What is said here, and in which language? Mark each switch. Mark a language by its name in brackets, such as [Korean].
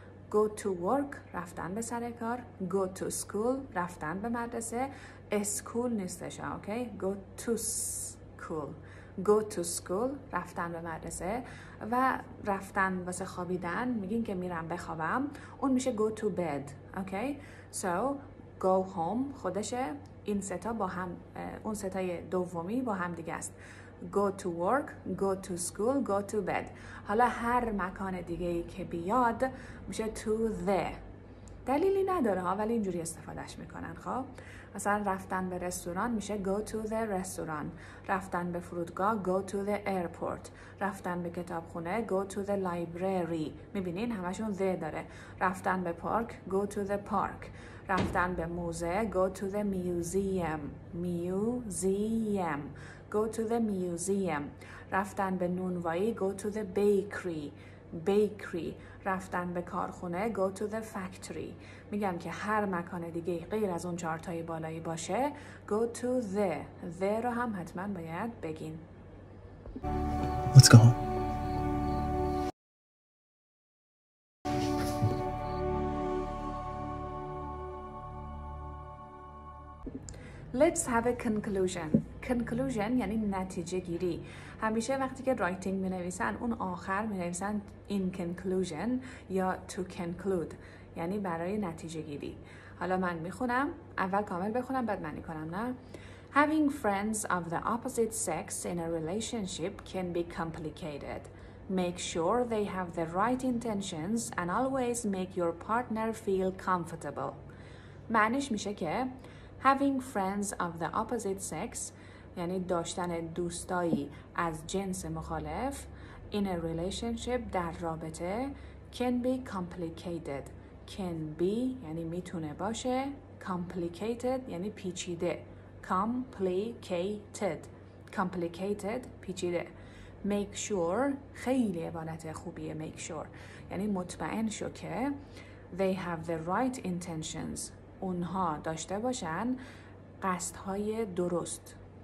[English] go to work [Persian] رفتن به سر کار، [English] go to school [Persian] رفتن به مدرسه، school نیستش، اوکی؟ go to school رفتن به مدرسه، و رفتن واسه خوابیدن میگین که میرم بخوابم، اون میشه [English] go to bed، [Persian] اوکی؟ [English] so go home [Persian] خودشه، این ستا با هم، اون ستای دومی با هم دیگه است. [English] go to work, go to school, go to bed. [Persian] حالا هر مکان دیگه ای که بیاد میشه to the. دلیلی نداره ها ولی اینجوری استفادهش میکنن. خب مثلا رفتن به رستوران میشه [English] go to the restaurant. [Persian] رفتن به فرودگاه [English] go to the airport. [Persian] رفتن به کتابخونه [English] go to the library. [Persian] میبینین همشون the داره. رفتن به پارک [English] go to the park. [Persian] رفتن به موزه [English] go to the museum. go to the museum. [Persian] رفتن به نونوایی [English] go to the bakery. [Persian] رفتن به کارخونه [English] go to the factory. [Persian] میگم که هر مکان دیگه غیر از اون چهارتای بالایی باشه go to the رو هم حتما باید بگین. [English] Let's go home. Let's have a conclusion [Persian] یعنی نتیجه گیری. همیشه وقتی که writing می نویسن اون آخر می نویسن [English] in conclusion [Persian] یا [English] to conclude [Persian] یعنی برای نتیجه گیری. حالا من می خونم، اول کامل بخونم بعد معنی کنم، نه؟ [English] Having friends of the opposite sex in a relationship can be complicated. Make sure they have the right intentions and always make your partner feel comfortable. [Persian] معنیش میشه که [English] having friends of the opposite sex [Persian] یعنی داشتن دوستایی از جنس مخالف [English] in a relationship [Persian] در رابطه [English] can be complicated. can be [Persian] یعنی میتونه باشه، complicated یعنی پیچیده. [English] complicated [Persian] پیچیده. [English] make sure [Persian] خیلی عبارت خوبیه. make sure یعنی مطمئن شو که [English] they have the right intentions [Persian] اونها داشته باشن قصدهای درست.